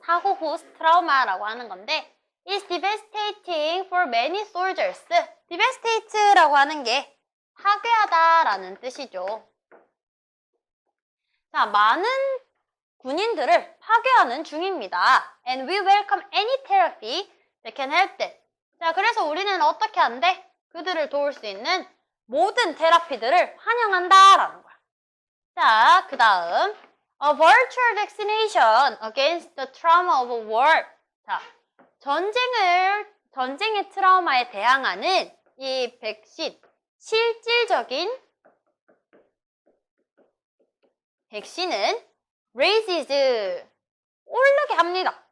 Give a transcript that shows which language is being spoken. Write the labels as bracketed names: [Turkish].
[Korean] 사고 후 트라우마라고 하는 건데 [English] is devastating for many soldiers. [Korean] devastate라고 하는 게 파괴하다라는 뜻이죠. 자, 많은 군인들을 파괴하는 중입니다. [English] And we welcome any therapy that can help them. [Korean] 자, 그래서 우리는 어떻게 한대? 그들을 도울 수 있는 모든 테라피들을 환영한다라는 거야. [English] 자, [Korean] 그 다음 [English] A virtual vaccination against the trauma of war. [Korean] 자, 전쟁의 트라우마에 대항하는 이 백신, 실질적인 백신은 raises, 오르게 합니다.